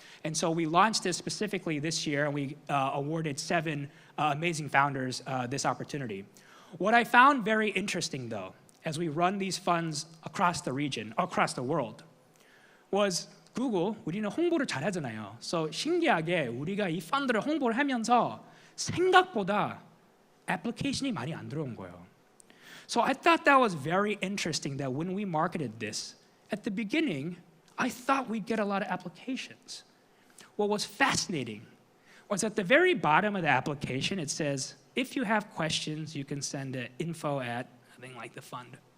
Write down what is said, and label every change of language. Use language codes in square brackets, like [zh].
[en] And so we launched this specifically this year, and we awarded 7 amazing founders this opportunity. What I found very interesting, though, as we run these funds across the region, across the world, was Google, [ko] 우리는 홍보를 잘하잖아요. So 신기하게 우리가 이 펀드를 홍보를 하면서 생각보다 애플리케이션이 많이 안 들어온 거예요. [en] So I thought that was very interesting that when we marketed this, at the beginning, I thought we'd get a lot of applications. What was fascinating was at the very bottom of the application, it says, if you have questions, you can send an info at, I think, like the fund.